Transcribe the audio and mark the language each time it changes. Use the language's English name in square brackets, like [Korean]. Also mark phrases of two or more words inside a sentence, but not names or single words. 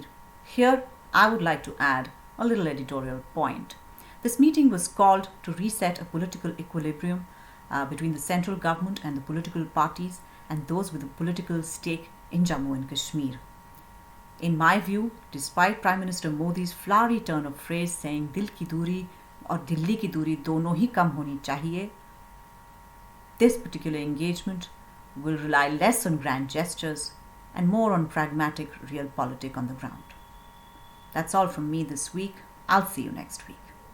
[English] Here, I would like to add a little editorial point. This meeting was called to reset a political equilibrium between the central government and the political parties and those with a political stake in Jammu and Kashmir. In my view, despite Prime Minister Modi's flowery turn of phrase saying [Hindi] दिल की दूरी और दिल्ली की दूरी दोनों ही कम होनी चाहिए, [English] this particular engagement will rely less on grand gestures and more on pragmatic realpolitik on the ground. That's all from me this week. I'll see you next week.